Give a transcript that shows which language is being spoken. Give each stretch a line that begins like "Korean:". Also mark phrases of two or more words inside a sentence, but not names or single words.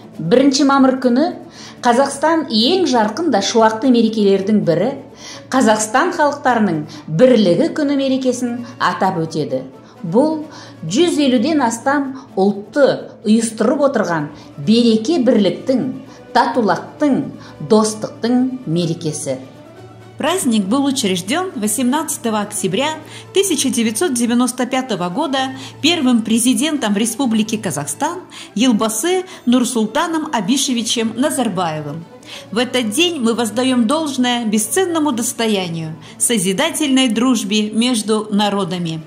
Kazakh: 1 мамыр күні Қазақстан ең жарқын да шуақты мерекелердің бірі Қазақстан халықтарының бірлігі күні мерекесін атап өтеді. Бұл 150-ден астам ұлтты ұйыстырып отырған береке бірліктің, татулықтың, достықтың мерекесі.
Russian: Праздник был учрежден 18 октября 1995 года первым президентом Республики Казахстан Елбасы Нурсултаном Абишевичем Назарбаевым. В этот день мы воздаем должное бесценному достоянию, созидательной дружбе между народами.